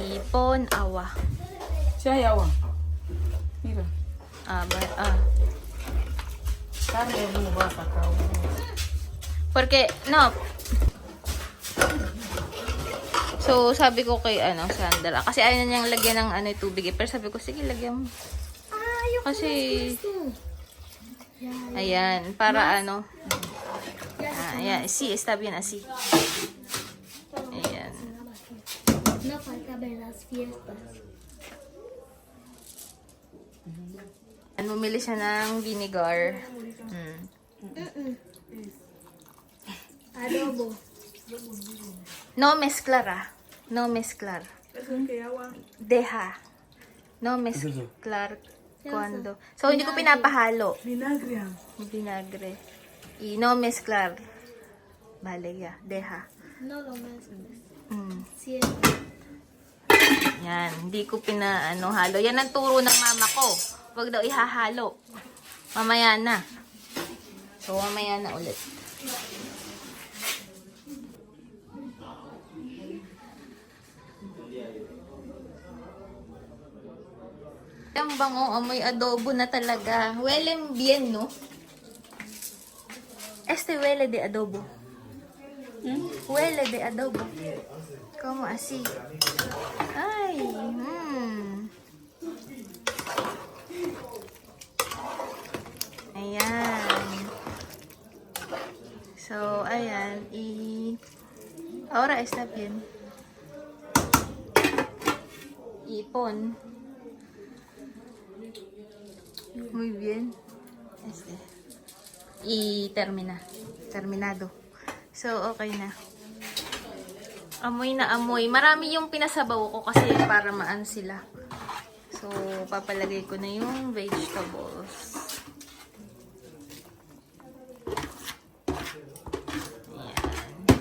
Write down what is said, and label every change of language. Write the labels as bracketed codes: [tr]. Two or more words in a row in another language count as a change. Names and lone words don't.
[es] ipon, awa. Siya yawa. Mira. Carne buba sa kao. Porque, no. [tl] So, sabi ko kay, Sandra. Kasi ayaw na niyang lagyan ng, tubig. Pero sabi ko, sige, lagyan mo. Kasi, ayan, para ayan, [es] sí, está bien así. [tl] Ayan. [es] No falta ver las fiestas. [tl] Bumili siya ng vinegar. Adobo. [es] No mezclar, No mezclar. Deja. No mezclar cuando. [tl] So, hindi ko pinapahalo. [es] Vinagre. Vinagre. Y no mezclar. Vale, ya. Deja. No lo mezcles. Mm. Sí. [tl] Yan. Hindi ko halo. Yan ang turo ng mama ko. Huwag daw ihahalo. Mamaya na. So, mamaya na ulit. Ang bango, amoy adobo na talaga. [es] Huele bien, no? Este huele de adobo. Huele de adobo. Como así. [tl] Ay, Ayan. So, ayan. [es] Ahora está bien. Ipon. Muy bien. Terminado. [tl] So, okay na. Amoy na amoy. Marami yung pinasabaw ko kasi para maan sila. So, papalagay ko na yung vegetables. Ayan.